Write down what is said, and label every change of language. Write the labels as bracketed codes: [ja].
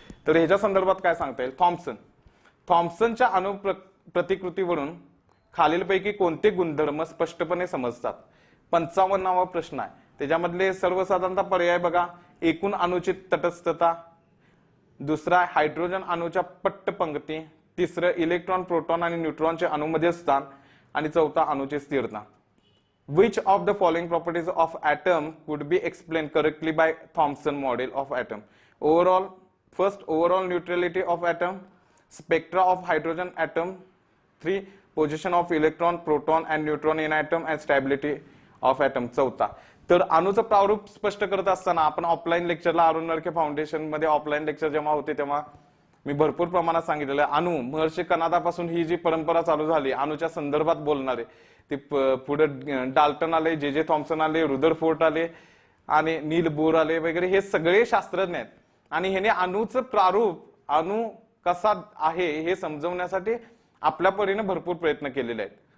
[mr] तर ह्याच्या संदर्भात काय सांगता येईल थॉम्सनच्या अणु प्रतिकृतीवरून खालीलपैकी कोणते गुणधर्म स्पष्टपणे समजतात. 55वा प्रश्न आहे. त्याच्यामधले सर्वसाधारणतः पर्याय बघा, एकूण अणूची तटस्थता, दुसरा हायड्रोजन अणूच्या पट्ट पंक्ती, तिसरं इलेक्ट्रॉन प्रोटॉन आणि न्यूट्रॉनचे अणूमध्ये स्थान, आणि चौथा अणूची स्थिरता. [en] Which of the following properties of atom could be explained correctly by Thomson model of atom? First, overall neutrality of atom, spectra of hydrogen atom, 3, position of electron, proton and neutron in atom and stability of atom. [mr] चौथा, तर अणूचं प्रारूप स्पष्ट करत असताना आपण offline लेक्चरला Arun नरके foundation मध्ये offline lecture जेव्हा होते तेव्हा मी भरपूर प्रमाणात सांगितलेलं आहे, अणू महर्षी कनादापासून ही जी परंपरा चालू झाली अणूच्या संदर्भात बोलणारे, ते पुढे डाल्टन आले, जे थॉम्सन आले, रुदरफोर्ड आले आणि नील बोर आले वगैरे, हे सगळे शास्त्रज्ञ आहेत आणि ह्याने अणूचं प्रारूप, अणू कसा आहे हे समजवण्यासाठी आपल्या परीने भरपूर प्रयत्न केलेले आहेत.